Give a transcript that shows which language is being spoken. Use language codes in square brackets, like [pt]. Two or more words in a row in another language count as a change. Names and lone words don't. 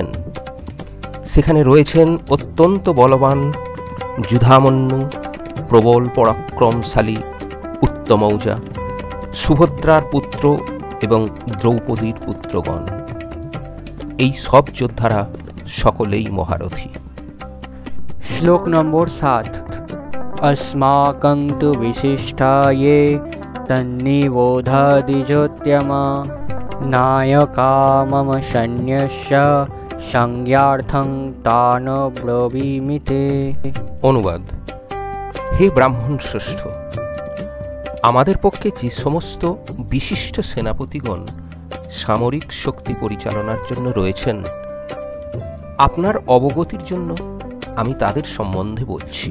[bn] সেখানে রয়েছেন অত্যন্ত বলবান যুধামন্যু, প্রবল পরাক্রমশালী উত্তমৌজা, সুভদ্রার পুত্র এবং দ্রৌপদীর পুত্রগণ। এই সব যোদ্ধারা সকলেই মহারথী। শ্লোক নম্বর 7। [sa] अस्माकं तु विशिष्टाये तन्निबोधदिजोत्यमा नायका मम सैन्यस्य संज्ञार्थं तान् ब्रवीमि ते। [bn] অনুবাদ: হে ব্রাহ্মণ শ্রেষ্ঠ, আমাদের পক্ষে যে সমস্ত বিশিষ্ট সেনাপতিগণ সামরিক শক্তি পরিচালনার জন্য রয়েছেন, আপনার অবগতির জন্য আমি তাদের সম্বন্ধে বলছি।